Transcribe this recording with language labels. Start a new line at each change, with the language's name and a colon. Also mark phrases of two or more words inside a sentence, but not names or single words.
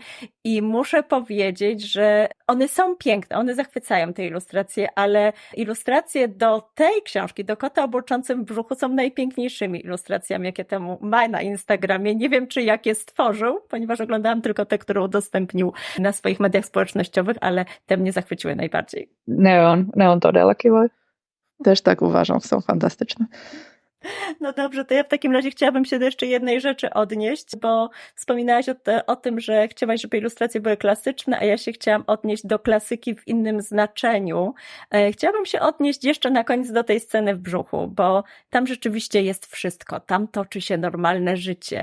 Polish: I muszę powiedzieć, że one są piękne, one zachwycają te ilustracje, ale ilustracje do tej książki, do Kota o burczącym brzuchu są najpiękniejszymi ilustracjami, jakie Temu ma na Instagramie. Nie wiem, czy jakie stworzył, ponieważ oglądałam tylko te, które udostępnił na swoich mediach społecznościowych, ale te mnie zachwyciły najbardziej.
Finnish: Ne on todella kivoja.
Polish: Też tak uważam, są fantastyczne. No dobrze, to ja w takim razie chciałabym się do jeszcze jednej rzeczy odnieść, bo wspominałaś o tym, że chciałaś, żeby ilustracje były klasyczne, a ja się chciałam odnieść do klasyki w innym znaczeniu. Chciałabym się odnieść jeszcze na koniec do tej sceny w brzuchu, bo tam rzeczywiście jest wszystko, tam toczy się normalne życie.